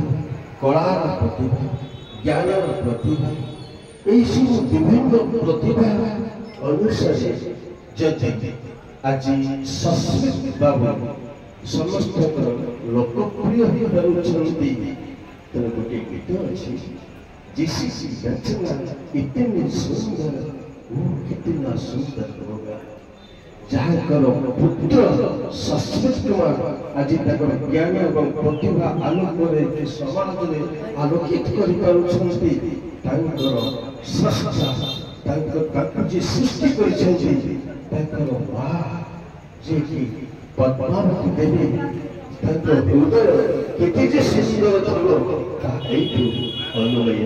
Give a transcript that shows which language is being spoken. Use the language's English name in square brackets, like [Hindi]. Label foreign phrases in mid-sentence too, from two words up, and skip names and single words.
[Odia] କଳାର ପ୍ରତିଭା, ଜ୍ଞାନର ପ୍ରତିଭା, ଏହିସବୁ ବିଭିନ୍ନ ପ୍ରତିଭା ଅନୁସାରେ ଯଦି ଆଜି ସସ୍ମିତ ବାବୁ ସମସ୍ତଙ୍କର ଲୋକପ୍ରିୟ ହୋଇପାରୁଛନ୍ତି, ତେଣୁ ଗୋଟିଏ ଗୀତ ଅଛି, [Hindi] जिसकी रचना इतनी सुंदर वो कितना सुंदर होगा। [Odia] ଯାହାଙ୍କର ପୁତ୍ର ସସ୍ମିତ କୁମାର ଆଜି ତାଙ୍କର ଜ୍ଞାନ ଏବଂ ପ୍ରତିଭା ଆଲୋକରେ ସମାଜରେ ଆଲୋକିତ କରିପାରୁଛନ୍ତି, ତାଙ୍କର ସ୍ରଷ୍ଟା ତାଙ୍କୁ ଯିଏ ସୃଷ୍ଟି କରିଛନ୍ତି ତାଙ୍କର ମା ଯିଏକି ପଦ୍ମାବତୀ ଦେବୀ, ତାଙ୍କ ହୃଦୟ କେତେ ଯେ ସୁନ୍ଦର ଥିବ ତାହା ଏଇଠୁ ଅନୁମୟ।